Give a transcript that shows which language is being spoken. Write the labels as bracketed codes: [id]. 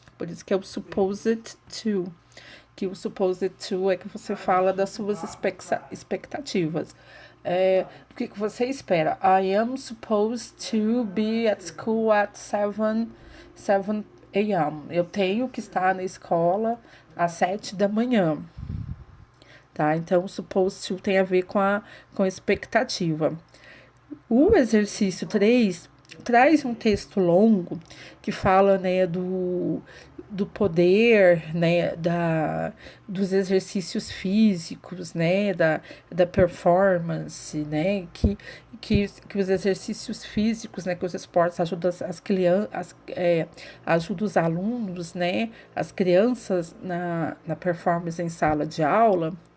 [pt] Por isso que é o supposed to. Que o supposed to é que você fala das suas expectativas. O que você espera? [en] I am supposed to be at school at 7 a.m. [pt] Eu tenho que estar na escola às 7 da manhã. Tá? Então, o supposed to tem a ver com a expectativa. O exercício 3 traz um texto longo que fala, né, do poder, né, dos exercícios físicos, né, da performance, né, que os exercícios físicos, né, que os esportes ajudam as crianças, ajudam os alunos, né, as crianças na performance em sala de aula.